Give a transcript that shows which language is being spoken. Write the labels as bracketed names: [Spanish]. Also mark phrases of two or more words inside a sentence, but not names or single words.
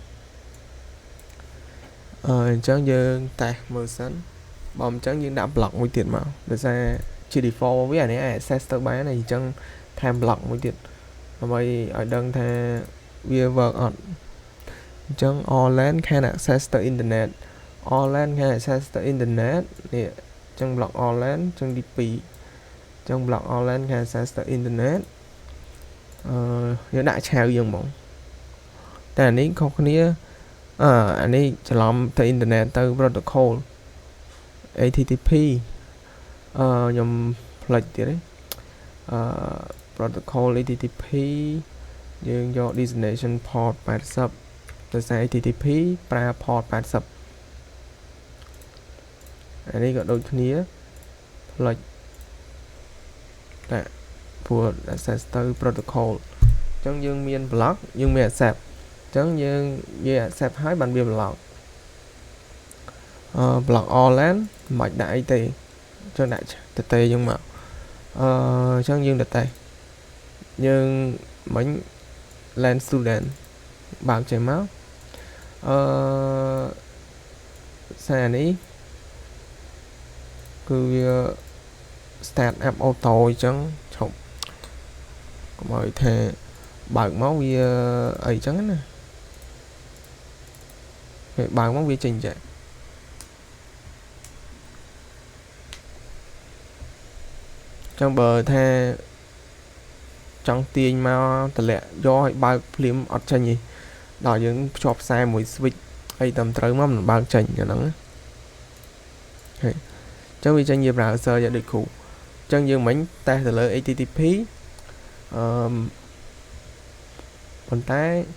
[Khmer] អញ្ចឹងយើងតេស្តមើលសិនបើមិនអញ្ចឹងយើងដាក់ block មួយទៀតមកដោយសារជា default វាអានេះ access ទៅបានហើយអញ្ចឹងថែម block មួយទៀតដើម្បីឲ្យដឹងថាវា work អត់អញ្ចឹង [English] all LAN can access [Khmer] ទៅ internet [English] all LAN can access [Khmer] ទៅ internet នេះអញ្ចឹង [English] block all LAN [Khmer] អញ្ចឹងទី2អញ្ចឹង [English] block all LAN can access [Khmer] ទៅ internet យើងដាក់ឆៅយើងហ្មងតែអានេះខុសគ្នាអានេះច្រឡំទៅ internet ទៅ [English] protocol HTTP [Khmer] ខ្ញុំផ្លេចទៀតទេ [English] protocol HTTP [Khmer] យើងយក [English] destination port 80 [Khmer] ដោយសារ [English] HTTP ប្រើ port 80 [Khmer] អានេះក៏ដូចគ្នាផ្លេចតែព្រោះ access ទៅ protocol អញ្ចឹងយើងមាន block យើងមាន accept អញ្ចឹងយើង accept ហើយបានវា block [English] block all LAN [Khmer] មិនបាច់ដាក់អីទេចុះដាក់តេយើងមកអញ្ចឹងយើងតេយើងមិញ [English] LAN student [Khmer] បើកចេញមក សារនេះគឺវា [English] start up auto [Khmer] អញ្ចឹងឈប់កុំឲ្យថាបើកមកវាអីអញ្ចឹងណា ពេលបើកមកវាចេញចាចឹងបើថាចង់ទាញមកតម្លាក់យកឲ្យបើកភ្លាមអត់ចេញទេដល់យើងភ្ជាប់ខ្សែមួយ switch អីតាមត្រូវមកមិនបើកចេញអាហ្នឹងហើយចឹងវាចេញជា browser យ៉ាងដូចគ្រូចឹងយើងមិញតេស្តទៅលើ HTTP ប៉ុន្តែ